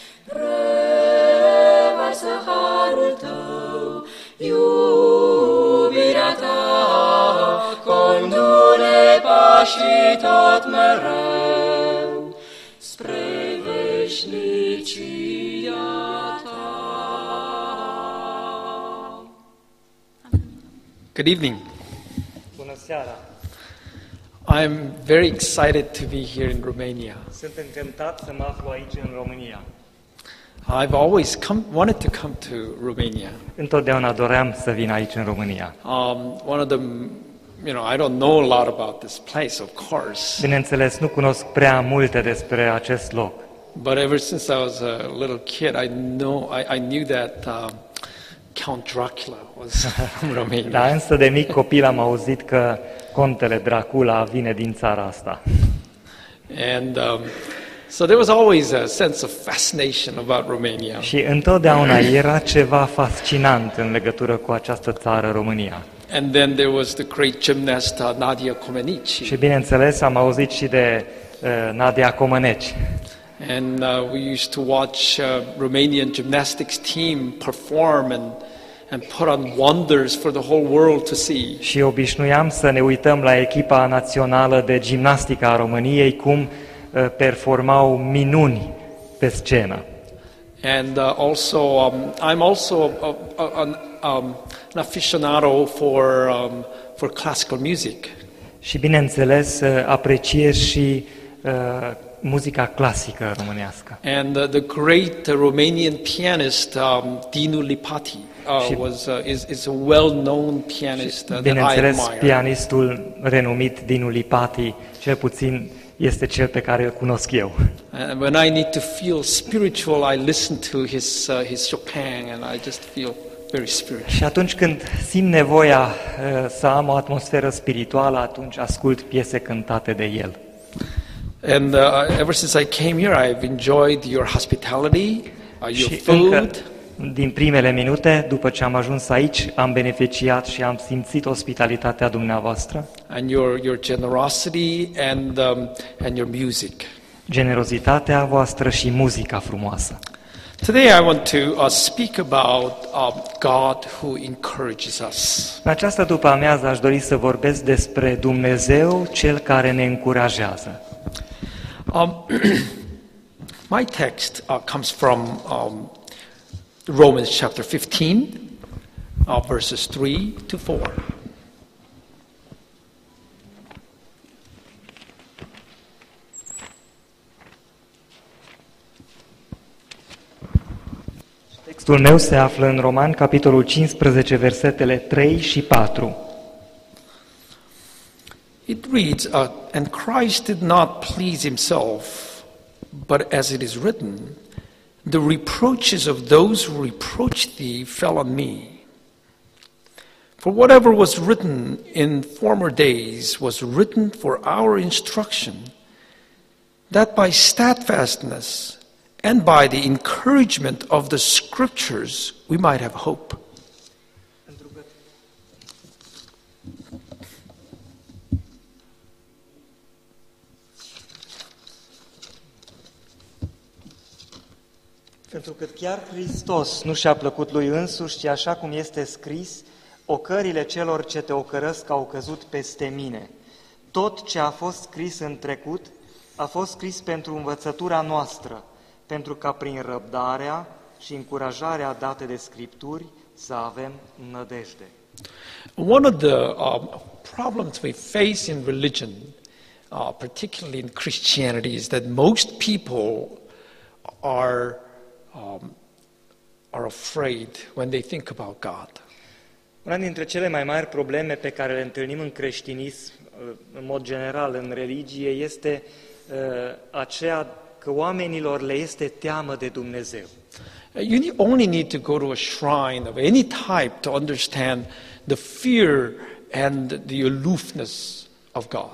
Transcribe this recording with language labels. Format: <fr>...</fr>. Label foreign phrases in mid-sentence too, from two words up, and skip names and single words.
<ro>Revarsă harul Tău, iubirea Ta, condu-ne pașii tot mereu spre veșnicia Ta.</ro> <en>Good evening.</en> <ro>Bună seara!</ro> <en>I'm very excited to be here in Romania.</en> <ro>Sunt încântat să mă aflu aici în România.</ro> <en>I've always wanted to come to Romania.</en> <ro>Întotdeauna doream să vin aici în România.</ro> <en>One of the, I don't know a lot about this place, of course.</en> <ro>Bineînțeles, nu cunosc prea multe despre acest loc.</ro> <en>But ever since I was a little kid, I knew that Count Dracula was from Romania.</en> <ro>Da, însă de mic copil am auzit că contele Dracula vine din țara asta.</ro> <en>And so there was always a sense of fascination about Romania.</en> <ro>Și întotdeauna era ceva fascinant în legătură cu această țară, România.</ro> <en>And then there was the great gymnast Nadia Comaneci.</en> <ro>Și bineînțeles am auzit și de Nadia Comaneci.</ro> <en>And we used to watch Romanian gymnastics team perform and put on wonders for the whole world to see.</en> <ro>Și obișnuiam să ne uităm la echipa națională de gimnastică a României cum performau minuni pe scenă.</ro> <en>And I'm also an aficionado for classical music.</en> <ro>Și bineînțeles apreciez și muzica clasică românească.</ro> <en>And the great Romanian pianist Dinu Lipati is a well-known pianist that I bineînțeles, admire.</en> <ro>pianistul renumit Dinu Lipati, cel puțin este cel pe care îl cunosc eu.</ro> <en>When I need to feel spiritual, I listen to his Chopin, and I just feel very spiritual.</en> <ro>Și atunci când simt nevoia să am o atmosferă spirituală, atunci ascult piese cântate de el.</ro> <en>And ever since I came here, I've enjoyed your hospitality, your food.</en> <ro>Din primele minute, după ce am ajuns aici, am beneficiat și am simțit ospitalitatea dumneavoastră.</ro> <en>And your generosity and your music.</en> <ro>Generozitatea voastră și muzica frumoasă.</ro> <en>Today I want to speak about God who encourages us.</en> <ro>În această după-amiază aș dori să vorbesc despre Dumnezeu, Cel care ne încurajează.</ro> <en>My text comes from Romans chapter 15, verses 3 to 4.</en> <ro>Textul meu se află în Roman, capitolul 15, versetele 3 și 4.</ro> <en>It reads, and Christ did not please himself, but as it is written, the reproaches of those who reproached thee fell on me. For whatever was written in former days was written for our instruction, that by steadfastness and by the encouragement of the Scriptures we might have hope.</en> <ro>Pentru că chiar Hristos nu și-a plăcut lui însuși, ci așa cum este scris, ocările celor ce te ocărăsc au căzut peste mine. Tot ce a fost scris în trecut a fost scris pentru învățătura noastră, pentru ca prin răbdarea și încurajarea date de Scripturi să avem nădejde.</ro> <en>One of the problems we face in religion, particularly in Christianity, is that most people are afraid when they think about God.</en> <ro>Una dintre cele mai mari probleme pe care le întâlnim în creștinism, în mod general în religie, este aceea că oamenilor le este teamă de Dumnezeu.</ro> <en>You only need to go to a shrine of any type to understand the fear and the aloofness of God.</en>